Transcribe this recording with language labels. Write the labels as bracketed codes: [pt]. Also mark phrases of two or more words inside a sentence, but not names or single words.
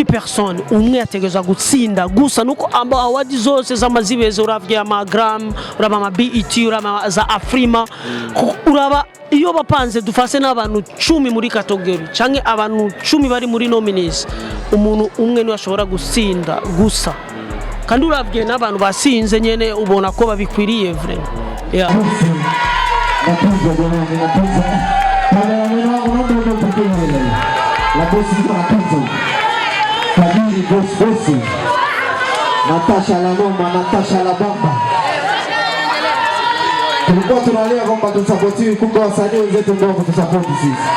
[rn] personnes umwe yategeza gutsinda gusa nuko amba award zose z'amazibeze uravye amagram uraba ama BET uraba za Afrima uraba iyo bapanze dufase n'abantu 10 muri category canke abantu 10 bari muri nominees umuntu umwe ni ashobora gutsinda gusa kandi uravye n'abantu basinze nyene ubona ko babikwiriye [fr] vraiment yeah. [sw] La bosi iko na tuzo. Fadhili bosi. Natasha la Noma, Natasha la Bamba. Tulikuwa tunalia kwamba tusapoti kumbe wasanii wenzetu ndio kutusapoti sisi.